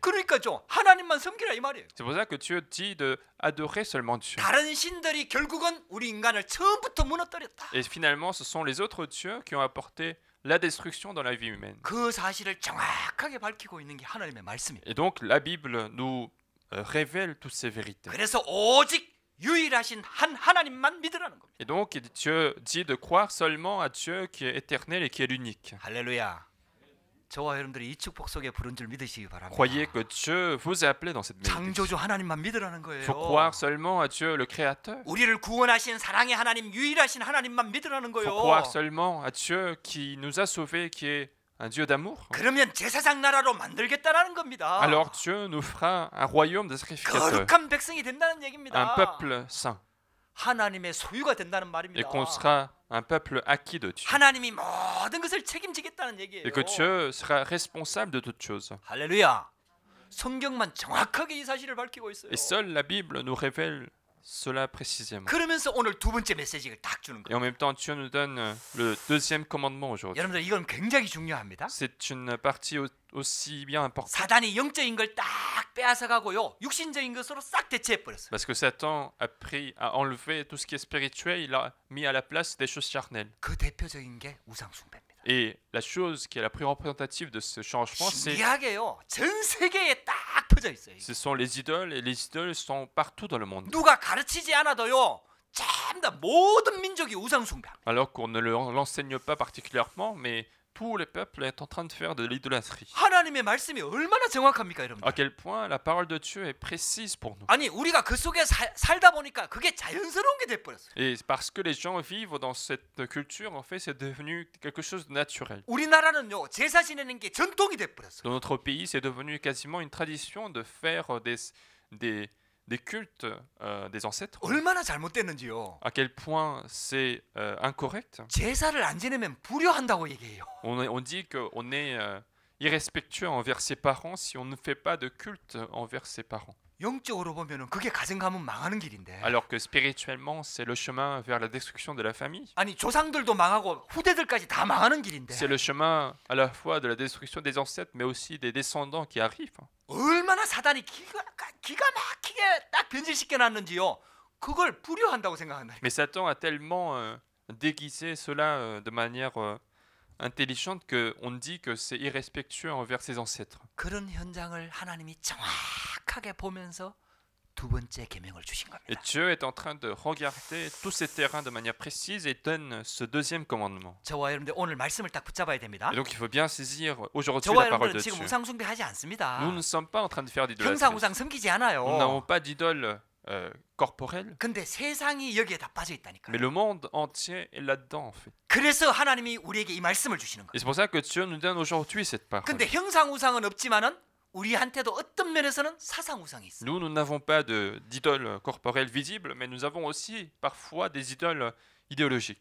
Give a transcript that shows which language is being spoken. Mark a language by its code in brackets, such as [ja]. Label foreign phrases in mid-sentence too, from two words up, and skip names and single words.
[ko] 그러니까죠. 하나님만 섬기라 이 말이에요. [fr] C'est pour ça que Dieu dit de adorer seulement Dieu. [ko] 다른 신들이 결국은 우리 인간을 처음부터 무너뜨렸다. [fr] Et finalement, ce sont les autres dieux qui ont apporté la destruction dans la vie humaine. [ko] 그 사실을 정확하게 밝히고 있는 게 하나님의 말씀이에요. [fr] Et donc, la Bible nous révèle toutes ces vérités. [ko] 그래서 오직 유일하신 한 하나님만 믿으라는 겁니다. [fr] Et donc, Dieu dit de croire seulement à Dieu qui est éternel et qui est l'unique. [ko] 할렐루야. 저와 여러분들이 이 축복 속에 부른 줄 믿으시기 바랍니다. [fr] Croyez que Dieu vous a appelé dans cette bénédiction. [ko] 창조주 하나님만 믿으라는 [fr] Il [ko] 거예요. [fr] faut croire seulement à Dieu le Créateur. [ko] 우리를 구원하신 사랑의 하나님, 유일하신 하나님만 믿으라는 [fr] Il [ko] 거예요. [fr] faut croire seulement à Dieu qui nous a sauvés, qui est un Dieu d'amour. [ko] 그러면 제사장 나라로 만들겠다라는 겁니다. [fr] Alors Dieu nous fera un royaume de sacrificateurs, [ko] 거룩한 백성이 된다는 얘기입니다. [fr] un peuple saint, [ko] 하나님의 소유가 된다는 [fr] et [ko] 말입니다. [fr] qu'on sera un peuple acquis de Dieu. [ko] 하나님이 모든 것을 책임지겠다는 얘기예요. [fr] Et que Dieu sera responsable de toutes choses. [ko] 할렐루야. 성경만 정확하게 이 사실을 밝히고 있어요. [fr] Et seule la Bible nous révèle cela précisément. [ko] 그러면서 오늘 두 번째 메시지를 딱 주는 [fr] Et [ko] 거예요. [fr] en même temps, Dieu nous donne le deuxième commandement aujourd'hui. [ko] 여러분들 이건 굉장히 중요합니다. [fr] C'est une partie aussi bien importante. [ko] 사단이 영적인 걸 딱 빼앗아가고요. 육신적인 것으로 싹 대체해 버렸어요. [fr] Parce que Satan a enlevé tout ce qui est spirituel, il a mis à la place des choses charnelles. [ko] 그 대표적인 게 우상 숭배입니다. [fr] Et la chose qui est la plus représentative de ce changement, [ko] 신기하게요. 전 세계에 딱 퍼져 있어요. [fr] ce sont les idoles, et les idoles sont partout dans le monde. [ko] 누가 가르치지 않아도요. 전부 다 모든 민족이 우상 숭배합니다. [fr] Alors qu'on ne l'enseigne pas particulièrement, mais tous les peuples sont en train de faire de l'idolâtrie. [ko] 하나님의 말씀이 얼마나 정확합니까, 여러분? [fr] À quel point la parole de Dieu est précise pour nous. [ko] 아니, 우리가 그 속에 살다 보니까 그게 자연스러운 게 돼 버렸어요. [fr] Et parce que les gens vivent dans cette culture, en fait, c'est devenu quelque chose de naturel. [ko] 우리나라는요. 제사 지내는 게 전통이 돼 버렸어요. [fr] Dans notre pays, c'est devenu quasiment une tradition de faire des cultes des ancêtres. [ko] 얼마나 잘못됐는지요. [fr] À quel point c'est incorrect. [ko] 제사를 안 지내면 불효한다고 얘기해요. [fr] On dit qu'on est irrespectueux envers ses parents si on ne fait pas de culte envers ses parents. [ko] 영적으로 보면은 그게 가정 가문 망하는 길인데. [fr] Alors que spirituellement, c'est le chemin vers la destruction de la famille. [ko] 아니 조상들도 망하고 후대들까지 다 망하는 길인데. [fr] C'est le chemin à la fois de la destruction des ancêtres, mais aussi des descendants qui arrivent. [ko] 얼마나 사단이 기가 막히게 딱 변질시켜 놨는지요. 그걸 불효한다고 생각한다. [fr] Mais Satan a tellement déguisé cela de manière intelligente qu'on dit que c'est irrespectueux envers ses ancêtres. [ko] 그런 현장을 하나님이 정확하게 보면서 두 번째 계명을 주신 [fr] Et [ko] 겁니다. [fr] Dieu est en train de regarder tous ces terrains de manière précise et donne ce deuxième commandement. [ko] 저와 여러분들 오늘 말씀을 딱 붙잡아야 됩니다. [fr] Et donc il faut bien saisir aujourd'hui [ko] 저와 [fr] la parole [ko] 여러분들은 [fr] de [ko] 지금 [fr] Dieu. [ko] 우상 숭배하지 않습니다. [fr] Nous ne sommes pas en train de faire [ko] 형상 [fr] d'idolâtrie. [ko] 우상 섬기지 [fr] Nous n'avons [ko] 않아요. [fr] pas d'idole corporelle, [ko] 근데 세상이 여기에 다 빠져 있다니까요. [fr] mais le monde entier est là-dedans en fait. [ko] 그래서 하나님이 우리에게 이 말씀을 주시는 거예요. [fr] Et c'est pour ça que Dieu nous donne aujourd'hui cette parole. [ko] 근데 형상 우상은 없지만은 우리한테도 어떤 면에서는 사상 우상이 있어요. [fr] Nous, nous n'avons pas d'idole corporelle visible, mais nous avons aussi parfois des idoles idéologiques.